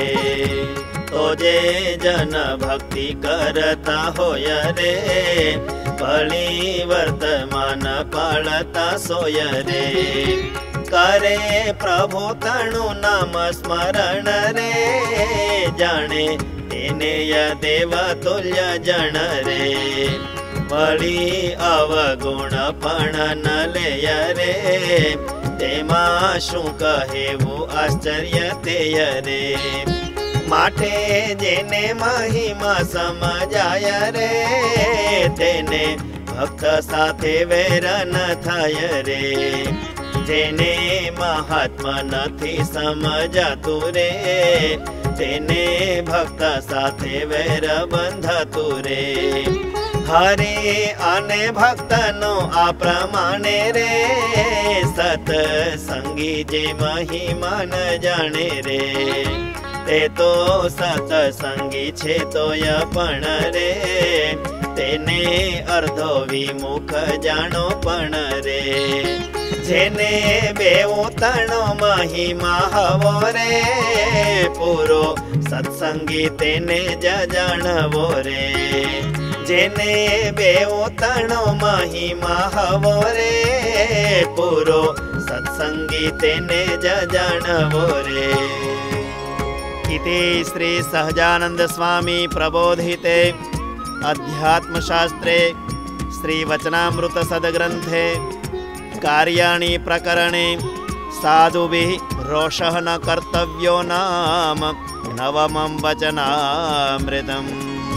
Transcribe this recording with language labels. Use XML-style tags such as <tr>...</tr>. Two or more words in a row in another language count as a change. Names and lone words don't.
<gu>તો જે જન ભક્તિ કરતા હોય રે ભલી વર્તમાન પાળતા સોય રે। કરે પ્રભુ તનુ નામ સ્મરણ રે જાને તેને ય દેવતુલ્ય જન રે। वળી અવગુણ પણ ન લેય રે તેમાં શું કહેવું આશ્ચર્ય તેય રે। માટે જેને મહિમા સમજાય રે તેને ભક્ત સાથે વેર ન થાય રે। જેને મહાત્મા નથી સમજાતું રે તેને ભક્ત સાથે વેર બંધાતું રે। હરે આને ભક્ત નો આ પ્રમાણે રે સતસંગી જે મહિમા ન જાને રે તે તો સતસંગી છે તોય પણ રે તેને અર્ધો વિમુખ જાનો પણ રે। જેને બેવો તણો મહિમા હવો રે પૂરો સત્સંગી તેને જ જાણવો રે। જેને બેવો તણો મહિમા હવો રે પૂરો સત્સંગી તેને જ જાણવો રે।</gu> <sa>इति श्री सहजानंद स्वामी प्रबोधिते अध्यात्मशास्त्रे श्री वचनामृत सद्ग्रंथे कार्याणि प्रकरणे साधुभिः रोषः न कर्तव्यो नाम नवमं वचनामृतम्।</sa>